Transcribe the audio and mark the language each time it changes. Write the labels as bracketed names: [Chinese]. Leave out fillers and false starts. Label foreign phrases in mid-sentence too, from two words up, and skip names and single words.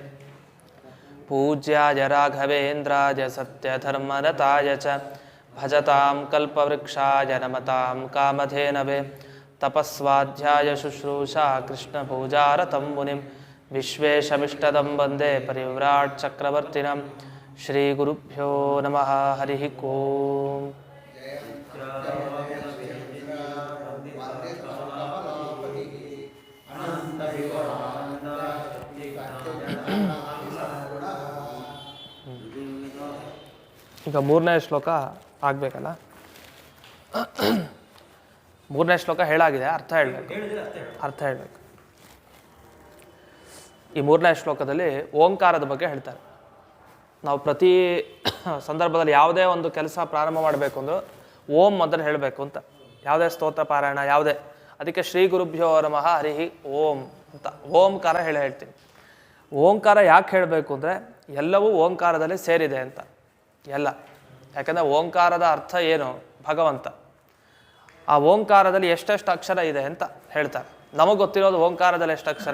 [Sanskrit] पूज्याय राघवेन्द्राय सत्यधर्मरताय च भजतां कल्पवृक्षाय नमतां कामधेनवे तपस्वाध्याय शुश्रूषा कृष्णपूजारतं मुनिं विश्वेशमिष्टदं वन्दे परिव्राट् चक्रवर्तिनं श्रीगुरुभ्यो नमः हरिः ओम् [Kannada] ಈಗ ಮೂರನೇ ಶ್ಲೋಕ ಆಗಬೇಕಲ್ಲ. ಮೂರನೇ ಶ್ಲೋಕ ಹೇಳಾಗಿದೆ, ಅರ್ಥ ಹೇಳಬೇಕು. ಈ ಮೂರನೇ ಶ್ಲೋಕದಲ್ಲಿ ಓಂಕಾರದ ಬಗ್ಗೆ ಹೇಳ್ತಾರೆ. ನಾವು ಪ್ರತಿ ಸಂದರ್ಭದಲ್ಲಿ ಯಾವುದೇ ಒಂದು ಕೆಲಸ ಪ್ರಾರಂಭ ಮಾಡಬೇಕು ಅಂದರೂ ಓಂ ಮೊದಲು ಹೇಳಬೇಕು ಅಂತ. ಯಾವುದೇ ಸ್ತೋತ್ರ ಪಾರಾಯಣ ಯಾವುದೇ, ಅದಕ್ಕೆ [Sanskrit] ಶ್ರೀ ಗುರುಭ್ಯೋ ನಮಃ ಹರಿಹಿ ಓಂ [Kannada] ಅಂತ ಓಂಕಾರ ಹೇಳ್ತೀನಿ. ಓಂಕಾರ ಯಾಕೆ ಹೇಳಬೇಕು ಅಂದರೆ ಎಲ್ಲವೂ ಓಂಕಾರದಲ್ಲಿ ಸೇರಿದೆ ಅಂತ. ಎಲ್ಲ, ಯಾಕಂದರೆ ಓಂಕಾರದ ಅರ್ಥ ಏನು? ಭಗವಂತ. ಆ ಓಂಕಾರದಲ್ಲಿ ಎಷ್ಟೆಷ್ಟು ಅಕ್ಷರ ಇದೆ ಅಂತ ಹೇಳ್ತಾರೆ. ನಮಗೆ ಗೊತ್ತಿರೋದು ಓಂಕಾರದಲ್ಲಿ ಎಷ್ಟು ಅಕ್ಷರ?